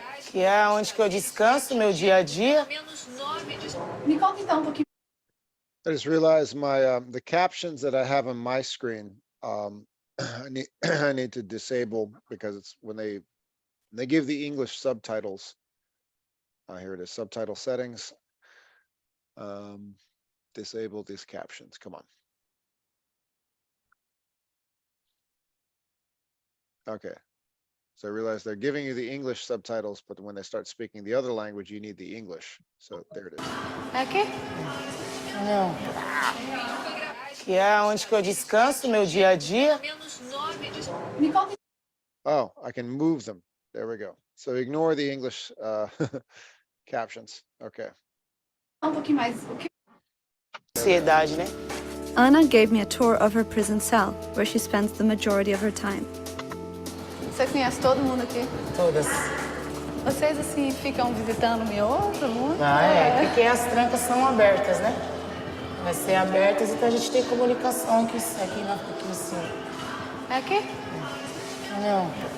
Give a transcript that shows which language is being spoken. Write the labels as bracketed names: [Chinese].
[Portuguese] Que é onde que eu descanso, meu dia a dia. Me conta então um pouquinho. [English] I just realized my the captions that I have on my screen. I need to disable because it's when they give the English subtitles. Here it is, subtitle settings. Disable these captions. Come on. Okay. So I realize they're giving you the English subtitles, but when they start speaking the other language, you need the English. So there it is. [Portuguese] É aqui? Não. Que é onde que eu descanso, meu dia a dia. Me conta [English] Oh, I can move them. There we go. So ignore the English captions. Okay. [Portuguese] um pouquinho mais. O que... Sociedade, né? [English] Anna gave me a tour of her prison cell, where she spends the majority of her time. [Portuguese] Você conhece todo mundo aqui? Todas. Vocês, assim, ficam visitando outro mundo? Porque as trancas são abertas, né? Vai ser abertas, então a gente tem comunicação aqui em cima. É aqui? Não.